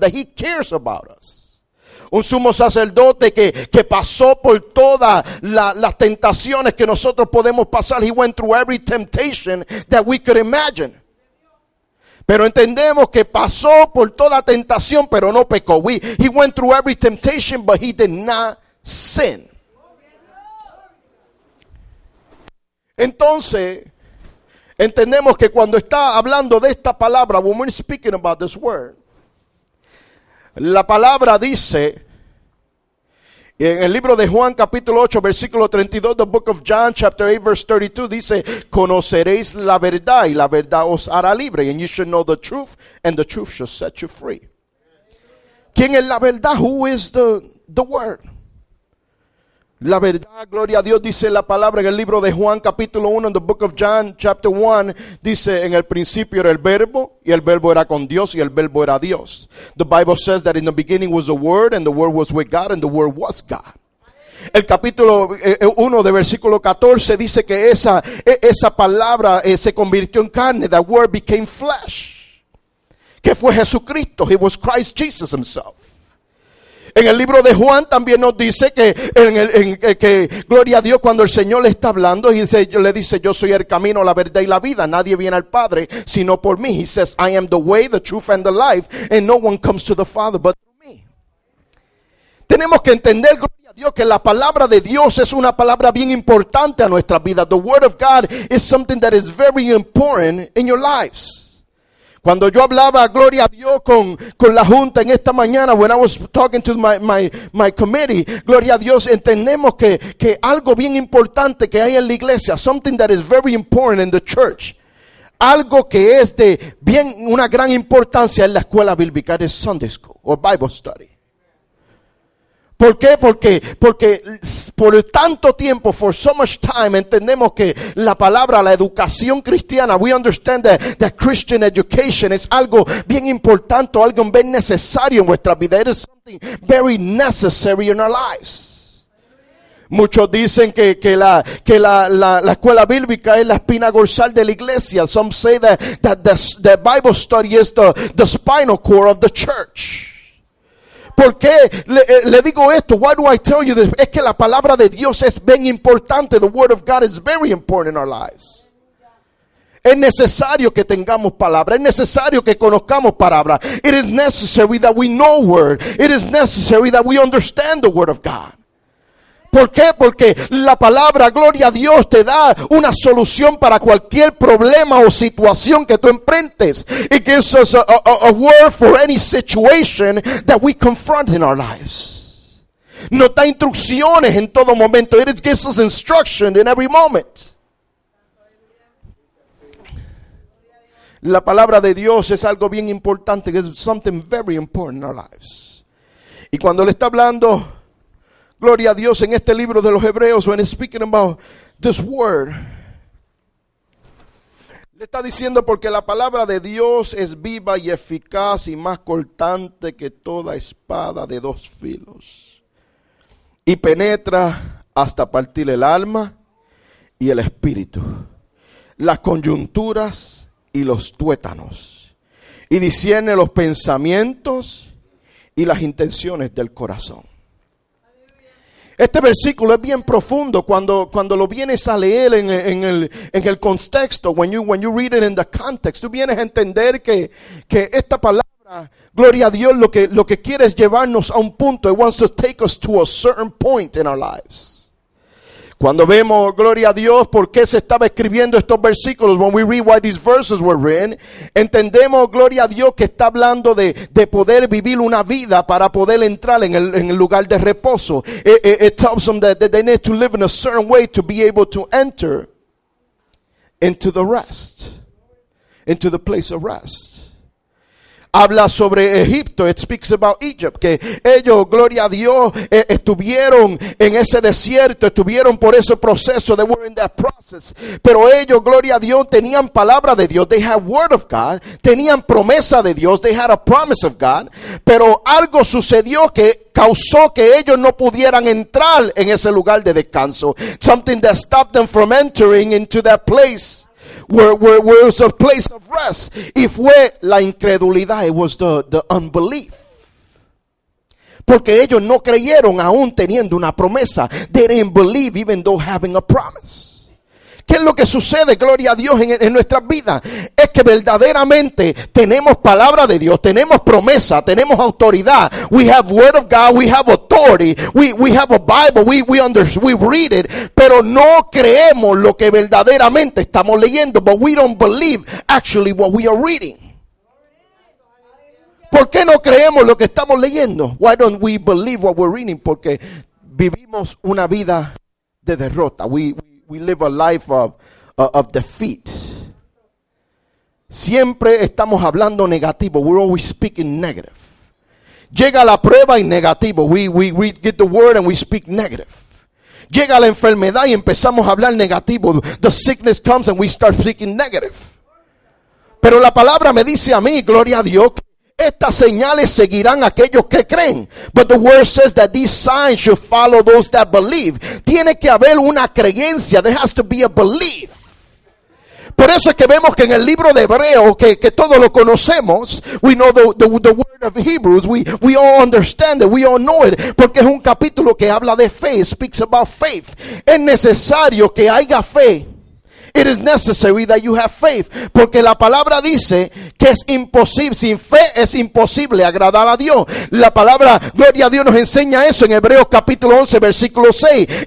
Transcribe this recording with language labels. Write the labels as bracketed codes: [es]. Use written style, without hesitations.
[en] That he cares about us. [es] Un sumo sacerdote que pasó por todas las tentaciones que nosotros podemos pasar. [en] He went through every temptation that we could imagine. [es] Pero entendemos que pasó por toda tentación, pero no pecó. [en] He went through every temptation, but he did not sin. [es] Entonces, entendemos que cuando está hablando de esta palabra, [en] when we're speaking about this word, [es] la palabra dice, en el libro de Juan capítulo 8 versículo 32, [en] the book of John chapter 8 verse 32 [es] dice, conoceréis la verdad y la verdad os hará libre, [en] and you should know the truth and the truth shall set you free. [es] ¿Quién es la verdad? [en] Who is the word? [es] La verdad, gloria a Dios, dice la palabra en el libro de Juan capítulo 1, en [en] the book of John chapter 1, [es] dice, en el principio era el verbo, y el verbo era con Dios, y el verbo era Dios. [en] The Bible says that in the beginning was the word, and the word was with God, and the word was God. [es] El capítulo 1 de versículo 14 dice que esa palabra se convirtió en carne, [en] that word became flesh, [es] que fue Jesucristo. [en] He was Christ Jesus himself. [es] En el libro de Juan también nos dice que gloria a Dios, cuando el Señor le está hablando, le dice, yo soy el camino, la verdad y la vida. Nadie viene al Padre sino por mí. [en] He says, I am the way, the truth and the life, and no one comes to the Father but through me. [es] Tenemos que entender, gloria a Dios, que la palabra de Dios es una palabra bien importante a nuestra vida. [en] The word of God is something that is very important in your lives. [es] Cuando yo hablaba, gloria a Dios, con la junta en esta mañana, [en] when I was talking to my committee, [es] gloria a Dios, entendemos que algo bien importante que hay en la iglesia, [en] something that is very important in the church, [es] algo que es de bien una gran importancia en la escuela bíblica, es [en] Sunday School or Bible Study. [es] ¿Por qué? Porque por tanto tiempo, [en] for so much time, [es] entendemos que la palabra, la educación cristiana, [en] we understand that Christian education [es] es algo bien importante, algo bien necesario en nuestra vida. [en] It is something very necessary in our lives. [es] Muchos dicen que la escuela bíblica es la espina dorsal de la iglesia. [en] Some say that the Bible study is the spinal cord of the church. [es] ¿Por qué le digo esto? [en] Why do I tell you this? [es] Es que la palabra de Dios es bien importante. [en] The word of God is very important in our lives. [es] Es necesario que tengamos palabra. Es necesario que conozcamos palabra. [en] It is necessary that we know word. It is necessary that we understand the word of God. [es] ¿Por qué? Porque la palabra, gloria a Dios, te da una solución para cualquier problema o situación que tú enfrentes. [en] It gives us a word for any situation that we confront in our lives. [es] Nos da instrucciones en todo momento. [en] It gives us instruction in every moment. [es] La palabra de Dios es algo bien importante. [en] It's something very important in our lives. [es] Y cuando le está hablando, gloria a Dios, en este libro de los Hebreos, [en] when he's speaking about this word, [es] le está diciendo porque la palabra de Dios es viva y eficaz y más cortante que toda espada de dos filos. Y penetra hasta partir el alma y el espíritu, las coyunturas y los tuétanos, y discierne los pensamientos y las intenciones del corazón. Este versículo es bien profundo cuando lo vienes a leer en el contexto. [en] When you read it in the context, [es] tú vienes a entender que esta palabra, gloria a Dios, lo que quiere es llevarnos a un punto. [en] It wants to take us to a certain point in our lives. [es] Cuando vemos, gloria a Dios, por qué se estaba escribiendo estos versículos, [en] when we read why these verses were written, [es] entendemos, gloria a Dios, que está hablando de poder vivir una vida para poder entrar en el lugar de reposo. [en] It tells them that they need to live in a certain way to be able to enter into the rest, into the place of rest. [es] Habla sobre Egipto. [en] It speaks about Egypt. [es] Que ellos, gloria a Dios, estuvieron en ese desierto. Estuvieron por ese proceso. [en] They were in that process. [es] Pero ellos, gloria a Dios, tenían palabra de Dios. [en] They had word of God. [es] Tenían promesa de Dios. [en] They had a promise of God. [es] Pero algo sucedió que causó que ellos no pudieran entrar en ese lugar de descanso. [en] Something that stopped them from entering into that place. Where it was a place of rest. [es] Y fue la incredulidad. It was the unbelief. Porque ellos no creyeron aún teniendo una promesa. [en] They didn't believe even though having a promise. [es] ¿Qué es lo que sucede, gloria a Dios, en nuestras vidas? Es que verdaderamente tenemos palabra de Dios, tenemos promesa, tenemos autoridad. [en] We have word of God, we have authority, we have a Bible, we read it, [es] pero no creemos lo que verdaderamente estamos leyendo. [en] But we don't believe actually what we are reading. [es] ¿Por qué no creemos lo que estamos leyendo? [en] Why don't we believe what we're reading? [es] Porque vivimos una vida de derrota. [en] We live a life of defeat. [es] Siempre estamos hablando negativo. [en] We're always speaking negative. [es] Llega la prueba y negativo. [en] We get the word and we speak negative. [es] Llega la enfermedad y empezamos a hablar negativo. [en] The sickness comes and we start speaking negative. [es] Pero la palabra me dice a mí, gloria a Dios, estas señales seguirán a aquellos que creen. [en] But the word says that these signs should follow those that believe. [es] Tiene que haber una creencia. [en] There has to be a belief. [es] Por eso es que vemos que en el libro de Hebreos, que todos lo conocemos, [en] we know the word of Hebrews, we all understand it, we all know it, [es] porque es un capítulo que habla de fe, [en] it speaks about faith. [es] Es necesario que haya fe. [en] It is necessary that you have faith. [es] Porque la palabra dice que es imposible, sin fe es imposible agradar a Dios. La palabra, gloria a Dios, nos enseña eso en Hebreos capítulo 11, versículo 6.